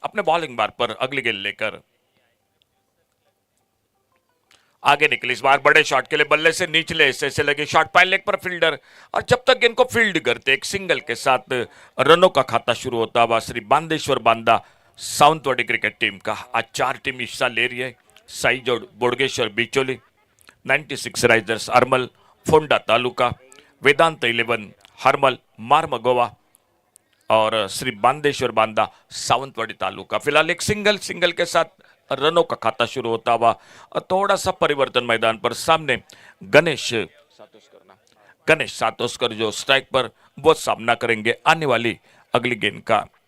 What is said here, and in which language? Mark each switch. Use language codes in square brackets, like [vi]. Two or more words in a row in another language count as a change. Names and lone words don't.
[hi] अपने बॉलिंग मार्क पर अगली गेंद लेकर आगे निकली. इस बार बड़े शॉट के लिए बल्ले से नीचले हिस्से से लगे शॉट, पाइन लेग पर फील्डर, और जब तक गेंद को फील्ड करते एक सिंगल के साथ रनों का खाता शुरू होता हुआ श्री बांदेश्वर बांदा सावंतवाड़ी क्रिकेट टीम का. आज 4 टीम हिस्सा ले रही है. साई जोड़ बोडगेश्वर बिचोली, 96 राइजर्स हरमल, फोंडा तालुका, वेदांत 11 हरमल मारमगोवा और श्री बांदेश्वर बांदा सावंतवाड़ी तालुका. फिलहाल एक सिंगल के साथ रनों का खाता शुरू होता हुआ. थोड़ा सा परिवर्तन मैदान पर, सामने गणेश सातोस्कर जो स्ट्राइक पर वो सामना करेंगे आने वाली अगली गेंद का.